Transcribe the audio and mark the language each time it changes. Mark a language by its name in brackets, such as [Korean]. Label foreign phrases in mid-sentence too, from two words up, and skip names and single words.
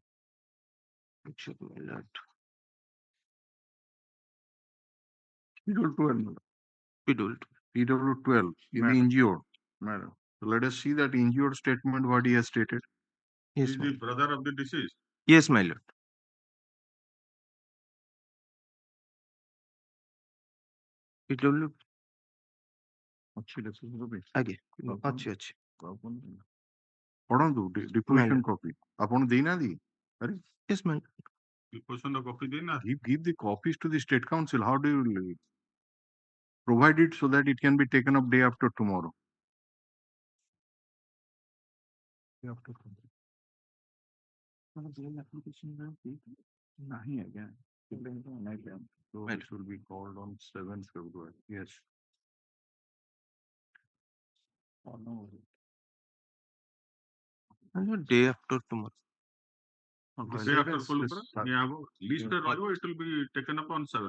[English] Injured, my lord. PW12. Pidult. PW12 is the injured. Madam. So let us see that injured statement, what he has stated. Yes, Is my the lord. brother of the deceased? Yes, my lord. PW. [Odia] ଆଜ୍ଞା ଅଛି ଅଛି ପଢନ୍ତୁ [English] deposition copy. [Odia] ଆପଣ ଦେଇନାହାନ୍ତି? ଆରେ [English] yes ma'am. Deposition copy [Odia] ଦେଇନା? [English] Give the copies to the state council. How do you provide it so that it can be taken up day after tomorrow? Day after tomorrow. [Hindi] नहीं है क्या? [English] So this will be called on 7th February. Yes. Oh, no. Day after tomorrow. Day after list it will be taken up on 7th.